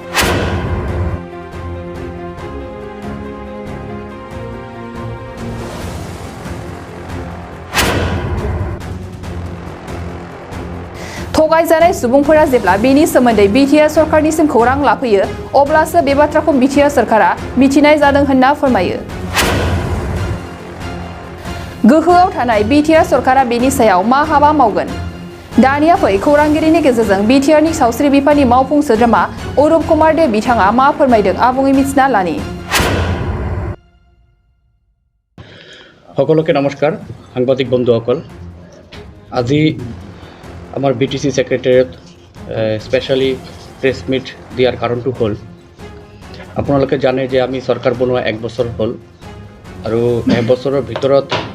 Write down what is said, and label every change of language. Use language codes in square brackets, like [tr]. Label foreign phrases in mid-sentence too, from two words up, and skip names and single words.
[brx] थगायजानाय सुबुंफोरा जेब्ला बेनि सोमोन्दै BTR सरकारनिसिम खौरां लाफैयो अब्लासो बे बाथ्राखौ BTR सरकारा मिथिनाय जादों होनना फोरमायो। गोहोआव थानाय BTR सरकारा बेनि सायाव मा हाबा मावगोन? दानिया फै खौरांगिरिनि गेजेरजों BTRनि सावस्रि बिफाननि मावफुं सोद्रोमा अरुप कुमार दे बिथाङा मा फोरमायदों आबुङै मिथिना लानि। [as] সকলোকে নমস্কাৰ সাংবাদিক বন্ধুসকল আজি আমাৰ BTC সেক্ৰেটাৰিয়েট [en] specially press meet [as] দিয়াৰ কাৰণটো হ'ল আপোনালোকে জানে যে আমি চৰকাৰ বনোৱা 1 বছৰ হ'ল আৰু 1 বছৰৰ ভিতৰত